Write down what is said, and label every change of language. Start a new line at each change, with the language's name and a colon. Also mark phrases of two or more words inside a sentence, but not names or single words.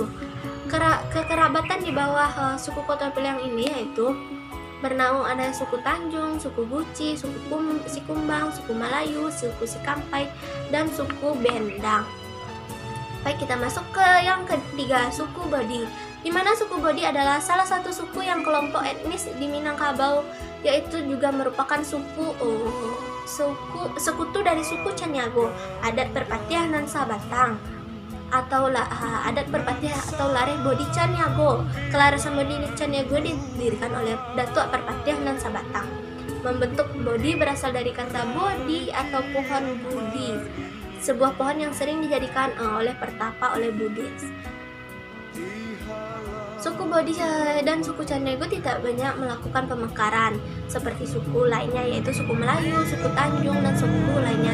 Indonesian: Kekerabatan di bawah suku Koto Piliang ini yaitu bernaung ada suku Tanjung, suku Guci, suku Sikumbang, suku Melayu, suku Sikampai, dan suku Bendang. Baik, kita masuk ke yang ketiga, suku Bodi, di mana suku Bodi adalah salah satu suku yang kelompok etnis di Minangkabau, yaitu juga merupakan sekutu dari suku Caniago, adat Perpatianan Sabatang, atau adat Perpatian atau Lareh Bodi Caniago. Kelarasan Bodi Caniago didirikan oleh Datuk Perpatianan Sabatang. Membentuk Bodi berasal dari kata Bodi atau pohon Budi, sebuah pohon yang sering dijadikan oleh pertapa oleh Buddhis. Suku Bodi dan suku Caniago tidak banyak melakukan pemekaran seperti suku lainnya, yaitu suku Melayu, suku Tanjung, dan suku lainnya.